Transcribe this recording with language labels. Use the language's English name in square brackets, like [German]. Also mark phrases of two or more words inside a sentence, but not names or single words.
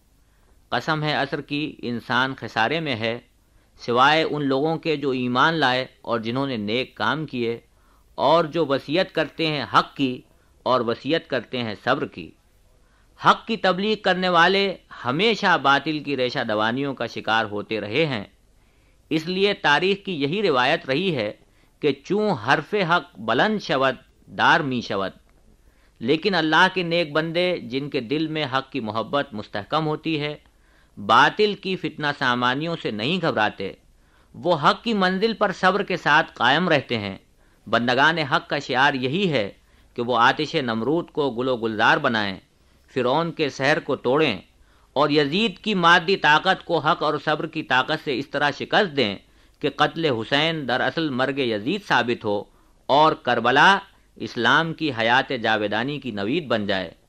[Urdu] قسم ہے عصر کی، انسان خسارے میں ہے سوائے ان لوگوں کے جو ایمان لائے اور جنہوں نے نیک کام کیے، اور جو وصیت کرتے ہیں حق کی اور وصیت کرتے ہیں صبر کی۔ حق کی تبلیغ کرنے والے ہمیشہ باطل کی ریشہ دوانیوں کا شکار ہوتے رہے ہیں۔ اس لیے تاریخ کی یہی روایت رہی ہے کہ [Persian] چوں حرف حق بلند شود دار می شود، [Urdu] لیکن اللہ کے نیک بندے جن کے دل میں حق کی محبت مستحکم ہوتی ہے، باطل کی فتنہ سامانیوں سے نہیں گھبراتے، وہ حق کی منزل پر صبر کے ساتھ قائم رہتے ہیں۔ بندگان حق کا شعار یہی ہے کہ وہ آتش نمرود کو گل و گلزار بنائیں، فرعون کے سحر کو توڑیں، اور یزید کی مادی طاقت کو حق اور صبر کی طاقت سے اس طرح شکست دیں کہ قتل حسین دراصل مرگ یزید ثابت ہو اور کربلا اسلام کی حیات جاویدانی کی نوید بن جائے۔